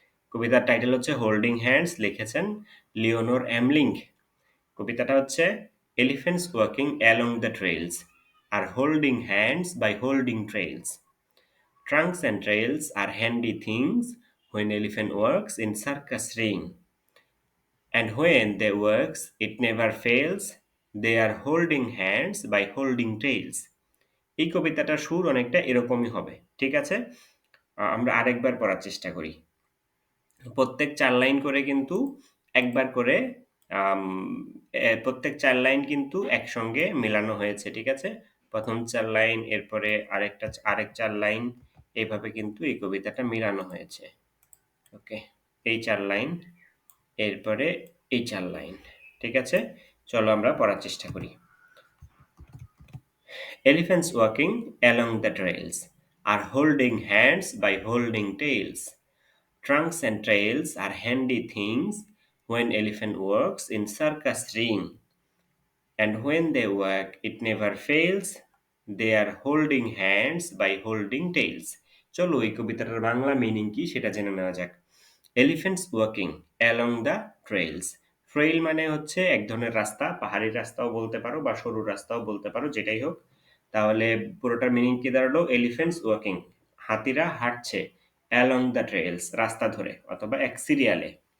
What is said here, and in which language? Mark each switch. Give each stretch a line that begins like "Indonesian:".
Bangla: কবিতার টাইটেল হচ্ছে holding hands, লিখেছেন লিওনোর এমলিং। কবিতাটা হচ্ছে
English: Elephants walking along the trails are holding hands by holding trails. Trunks and trails are handy things when elephant works in circus ring. And when they works, it never fails. They are holding hands by holding tails.
Bangla: এই কবিতাটার সুর অনেকটা এরকমই হবে। ঠিক আছে? আমরা আরেকবার পড়ার চেষ্টা করি। প্রত্যেক ৪ লাইন করে কিন্তু একবার করে আম প্রত্যেক ৪ লাইন কিন্তু একসঙ্গে মেলানো হয়েছে। ঠিক আছে? ১ম ৪ লাইন, এরপরে আরেক ৪ লাইন, এভাবে কিন্তু এই কবিতাটা মিলানো হয়েছে। ওকে। এই ৪ লাইন, এরপরে এই ৪ লাইন। ঠিক আছে? চলো আমরা পড়ার চেষ্টা করি।
English: Elephants walking along the trails are holding hands by holding tails. Trunks and trails are handy things when elephant works in circus ring. And when they work, it never fails. They are holding hands by holding tails.
Bangla: চলো এই কবিতাটার Bangla meaning কি সেটা জেনে নেওয়া যাক।
English: Elephants walking along the trails.
Bangla: Trail মানে হচ্ছে এক ধরনের রাস্তা, পাহাড়ি রাস্তাও বলতে পারো বা সরু রাস্তাও বলতে পারো, যেটাই হোক। তাহলে পুরোটার মিনিং কি দাঁড়ালো?
English: elephants walking,
Bangla: হাতিরা হাঁটছে,
English: along the trails,
Bangla: রাস্তা ধরে অথবা এক সিরিয়ালে।